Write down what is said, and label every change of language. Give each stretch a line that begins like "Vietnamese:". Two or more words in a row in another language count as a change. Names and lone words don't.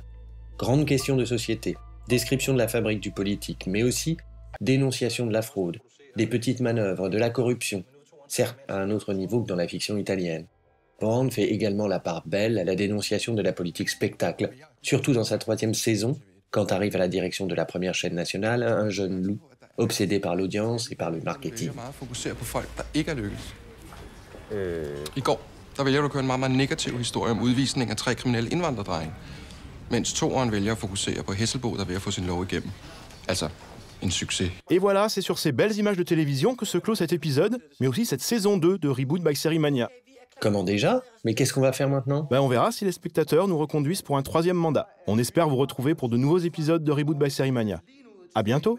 French: Grande question de société, description de la fabrique du politique, mais aussi dénonciation de la fraude, des petites manœuvres, de la corruption, certes à un autre niveau que dans la fiction italienne. Bourne fait également la part belle à la dénonciation de la politique spectacle, surtout dans sa 3e saison, quand arrive à la direction de la première chaîne nationale un jeune loup, obsédé par l'audience et par le marketing.
Danish: I går, der vælger du at køre en meget, meget negativ historie om udvisning af 3 kriminelle indvandrerdrenge, mens 2'eren vælger at fokusere på Hesselbo, der er ved at få sin lov igennem. Altså,
French: un succès. Et voilà, c'est sur ces belles images de télévision que se clôt cet épisode, mais aussi cette saison 2 de Reboot by Série Mania. Comment déjà ? Mais qu'est-ce qu'on va faire maintenant ? On verra si les spectateurs nous reconduisent pour un 3e mandat. On espère vous retrouver pour de nouveaux épisodes de Reboot by Série Mania. À bientôt.